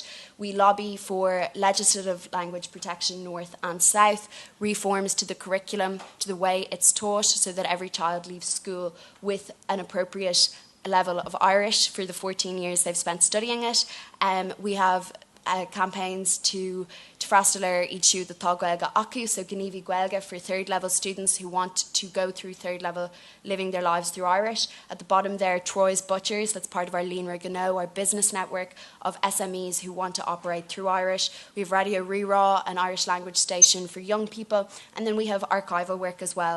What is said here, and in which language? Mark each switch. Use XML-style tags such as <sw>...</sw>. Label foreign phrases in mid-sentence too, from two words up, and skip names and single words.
<en>We lobby for legislative language protection north and south, reforms to the curriculum, to the way it's taught, so that every child leaves school with an appropriate level of Irish for the 14 years they've spent studying it. We have campaigns to</en> <ga>freistallar iad siúd atá Gaeilge acu,</ga> <en>so Gníomhaí Gaeilge for third level students who want to go through third level living their lives through Irish. At the bottom there, Troy's Butchers, that's part of our Líonra Gnó, our business network of SMEs who want to operate through Irish. We have Radio Rerá, an Irish language station for young people, and then we have archival work as well.</en>